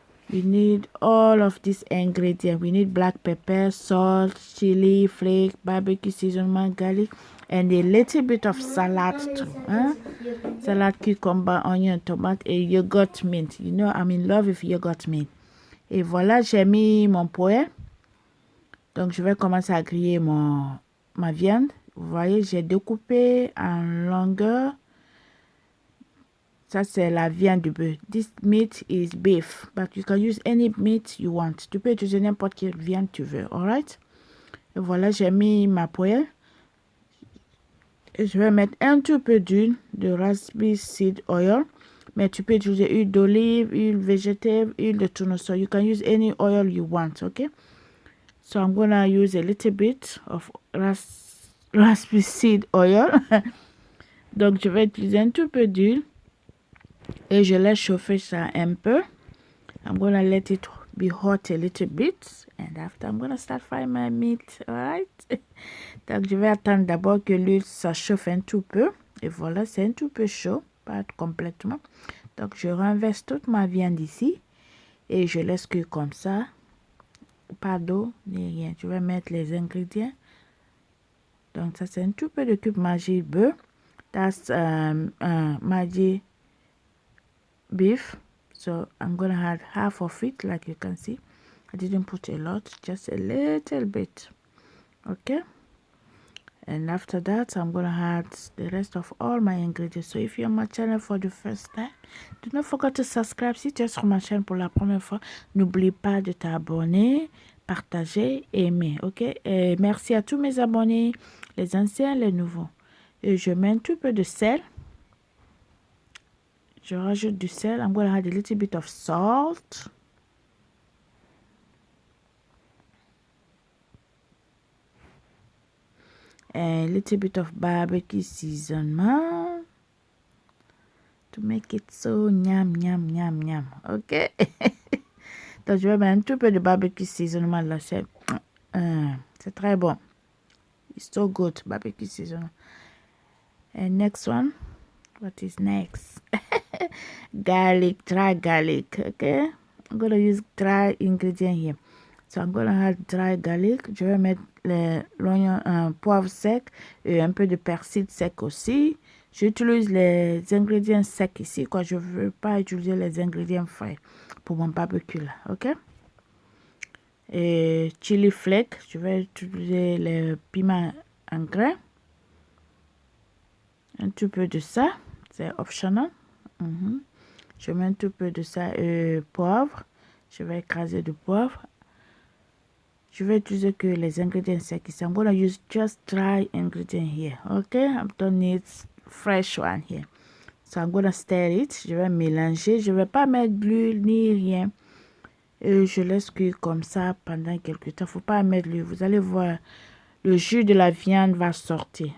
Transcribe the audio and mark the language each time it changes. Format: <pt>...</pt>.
<en>We need all of these ingredients. We need black pepper, salt, chili flake, barbecue seasoning, garlic, and a little bit of salad too. Salad, cucumber, onion, tomato, et yogurt mint. You know, I'm in love with yogurt mint.</en> <fr>Et voilà, j'ai mis mon poêle. Donc, je vais commencer à griller ma viande. Vous voyez, j'ai découpé en longueur. Ça, c'est la viande du bœuf.</fr> <en>This meat is beef, but you can use any meat you want.</en> <fr>Tu peux utiliser n'importe quelle viande tu veux, alright? Et voilà, j'ai mis ma poêle. Et je vais mettre un tout peu d'huile de raspberry seed oil. Mais tu peux utiliser huile d'olive, huile végétale, huile de tournesol.</fr> <en>You can use any oil you want, okay? So I'm gonna use a little bit of raspberry seed oil.</en> <fr>Donc, je vais utiliser un tout peu d'huile. Et je laisse chauffer ça un peu.</fr> <en>I'm gonna let it be hot a little bit. And after, I'm gonna start frying my meat. Alright?</en> <fr>Donc, je vais attendre d'abord que l'huile ça chauffe un tout peu. Et voilà, c'est un tout peu chaud. Pas complètement. Donc, je renverse toute ma viande ici. Et je laisse cuire comme ça. Pas d'eau, ni rien. Je vais mettre les ingrédients. Donc, ça, c'est un tout peu de cube Maggi beurre.</fr> <en>That's Maggi beef. So I'm gonna add half of it, like you can see. I didn't put a lot, just a little bit. Okay, and after that I'm gonna add the rest of all my ingredients. So if you're on my channel for the first time, do not forget to subscribe.</en> <fr>Si tu es sur ma chaîne pour la première fois, n'oublie pas de t'abonner, partager, aimer. Ok, et merci à tous mes abonnés, les anciens, les nouveaux. Et je mets un tout peu de sel. Je rajoute du sel.</fr> <en>I'm going to add a little bit of salt. And a little bit of barbecue seasoning to make it so yum, yum, yum, yum. Ok?</en> <fr>Donc, je vais mettre un tout peu de barbecue seasoning là. C'est très bon.</fr> <en>It's so good, barbecue seasoning. And next one. What is next? Garlic, dry garlic. Okay, I'm gonna use dry ingredient here. So I'm gonna add dry garlic.</en> <fr>Je vais mettre l'oignon, poivre sec et un peu de persil sec aussi. J'utilise les ingrédients secs ici, quoi. Je veux pas utiliser les ingrédients frais pour mon barbecue là, ok? Et chili flake, je vais utiliser les piments en grains. Un tout peu de ça. C'est optional. Je mets un tout peu de ça et poivre. Je vais écraser du poivre. Je vais utiliser que les ingrédients secs ici.</fr> <en>I'm going to use just dry ingredient here. Okay? I don't need fresh one here. So I'm going to stir it.</en> <fr>Je vais mélanger. Je vais pas mettre de l'huile ni rien. Et je laisse cuire comme ça pendant quelques temps. Faut pas mettre l'huile. Vous allez voir, le jus de la viande va sortir.</fr>